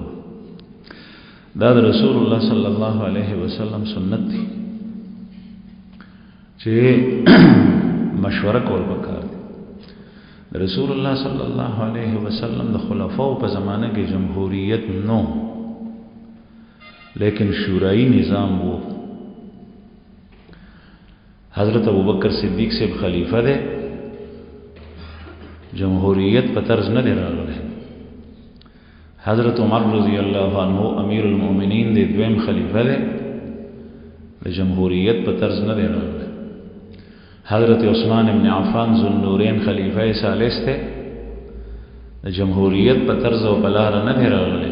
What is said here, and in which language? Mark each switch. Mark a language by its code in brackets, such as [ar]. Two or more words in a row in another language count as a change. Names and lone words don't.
[ps] دا د رسول الله [ar] صلی الله علیه وسلم [ps] سنت دی چې مشوره کول پکار دی. رسول الله [ar] صلی الله علیه وسلم [ps] د خلفاو په زمانه کې جمهوریت نو، لیکن شورایی نظام وو. حضرت ابوبکر صدیق سے خلیفہ دے، جمهوریت په طرز نه دی راغلی. حضرت عمر [ar] رضی الله عنه امیر المؤمنین [ps] دے، دویم خلیفہ دے، د جمهوریت په طرز نه دی راغلی. حضرت عثمان ابن عفان ذو النورین [ar] خلیفہ ثالث [ps] تے، د جمهوریت په طرز او بلار نه دی راغلی.